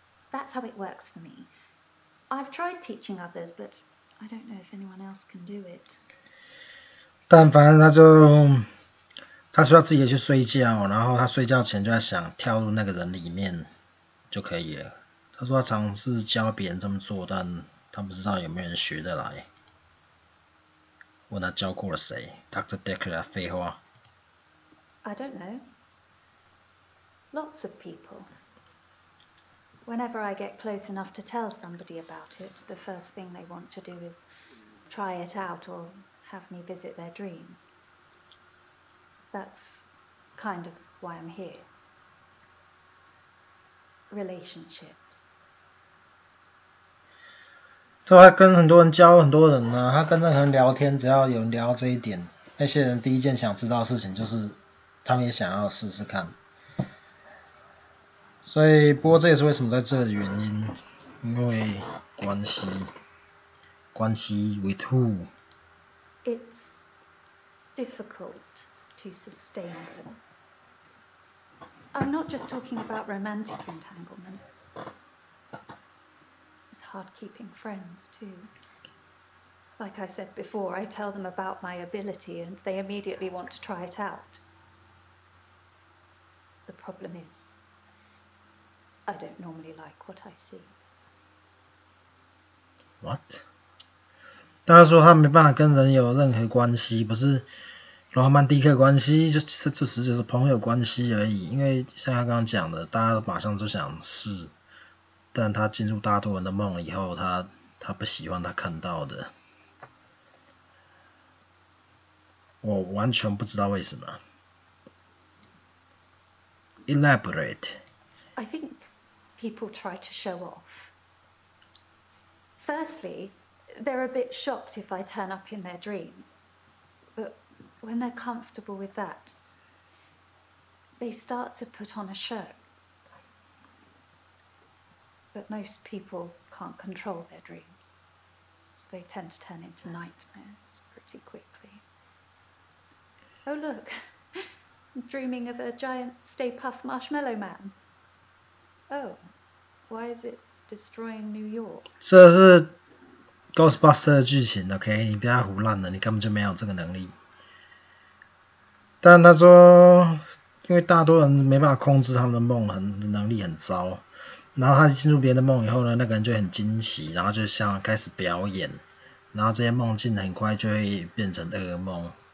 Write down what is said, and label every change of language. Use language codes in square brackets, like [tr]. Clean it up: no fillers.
[en] That's how it works for me. I've tried teaching others, but I don't know if anyone else can do it. [zh] 但反正他需要自己去睡觉，然后他睡觉前就在想跳入那个人里面就可以了。他说他尝试教别人这么做，但他不知道有没有人学得来。问他教过了谁 ？Dr. Dekker 啊，废话。 [en] I don't know. Lots of people. Whenever I get close enough to tell somebody about it, the first thing they want to do is try it out or have me visit their dreams. That's kind of why I'm here. Relationships. [zh] 他跟很多人教很多人啊，他跟任何人聊天，只要有人聊到这一点，那些人第一件想知道的事情就是他们也想要试试看。所以，不过这也是为什么在这的原因，因为关系 [en] with who？ It's difficult to sustain them. I'm not just talking about romantic entanglements. It's hard keeping friends too. Like I said before, I tell them about my ability and they immediately want to try it out. The problem is, I don't normally like what I see. What？ [zh] 他说他没办法跟人有任何关系，不是罗曼蒂克关系，就是朋友关系而已。因为像他刚刚讲的，大家马上就想试，但他进入大多人的梦以后，他不喜欢他看到的。我完全不知道为什么。 [en] Elaborate. I think people try to show off. Firstly, They're a bit shocked if I turn up in their dream. But when they're comfortable with that, they start to put on a show. But most people can't control their dreams, so they tend to turn into nightmares pretty quickly. Oh look, I'm dreaming of a giant Stay Puft Marshmallow Man. Oh, why is it destroying New York? [zh] 这是 Ghostbuster 的剧情 ，OK， 你不要胡乱了，你根本就没有这个能力。但他说，因为大多人没办法控制他们的梦，能力很糟。然后他进入别人的梦以后呢，那个人就很惊喜，然后就像开始表演，然后这些梦境很快就会变成噩梦。